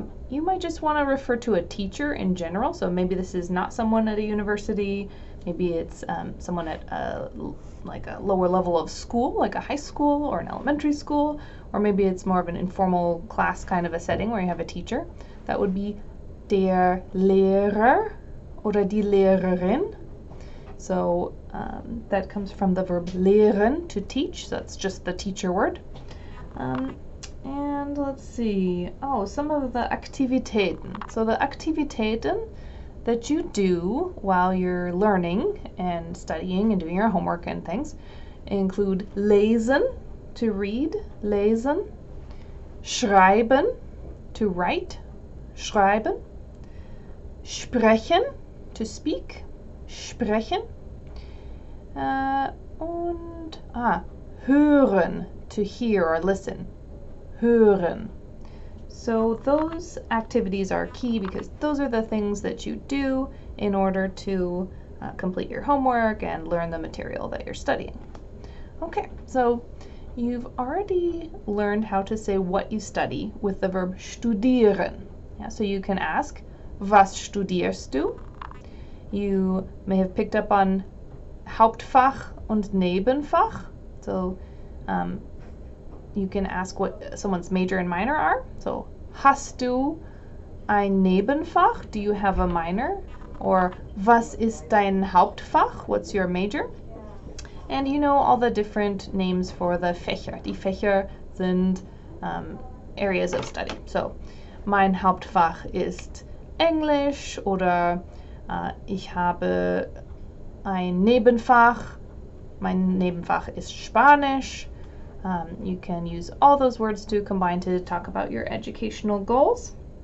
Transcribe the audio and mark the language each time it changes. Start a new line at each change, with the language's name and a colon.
English: You might just want to refer to a teacher in general, so maybe this is not someone at a university, maybe it's someone at like a lower level of school, like a high school or an elementary school, or maybe it's more of an informal class kind of a setting where you have a teacher. That would be
German: der Lehrer oder die Lehrerin.
English: So that comes from the verb lehren, to teach, so that's just the teacher word. And let's see, some of the Aktivitäten. So the Aktivitäten that you do while you're learning and studying and doing your homework and things include lesen, to read, lesen, schreiben, to write, schreiben, sprechen, to speak, sprechen, und hören, to hear or listen, hören. So those activities are key because those are the things that you do in order to complete your homework and learn the material that you're studying. Okay, so you've already learned how to say what you study with the verb studieren. Yeah, so you can ask,
German: was studierst du?
English: You may have picked up on Hauptfach und Nebenfach. So you can ask what someone's major and minor are.
German: So, hast du ein Nebenfach?
English: Do you have a minor? Or,
German: was ist dein Hauptfach?
English: What's your major? And you know all the different names for the Fächer.
German: Die Fächer sind
English: areas of study.
German: So, mein Hauptfach ist Englisch oder ich habe ein Nebenfach. Mein Nebenfach ist Spanisch.
English: You can use all those words to combine to talk about your educational goals.